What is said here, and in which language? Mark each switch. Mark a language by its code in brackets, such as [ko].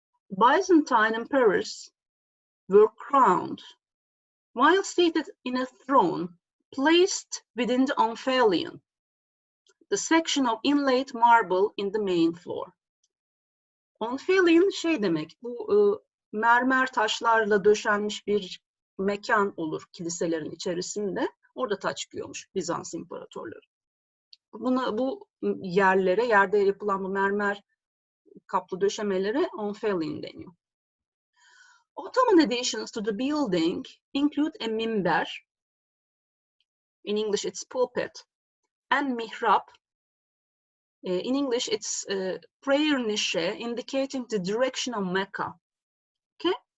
[en] Byzantine emperors were crowned while seated in a throne placed within the Omphalion, the section of inlaid marble in the main floor. [tr] Omphalion şey demek, bu mermer taşlarla döşenmiş bir mekan olur kiliselerin içerisinde. Orada taç çıkıyormuş Bizans imparatorları. Bu yerlere, yerde yapılan bu mermer kaplı döşemelere Omphalion deniyor. [en] Ottoman additions to the building include a minber, in English it's pulpit, and mihrab. In English it's prayer niche, indicating the direction of Mecca. Okay.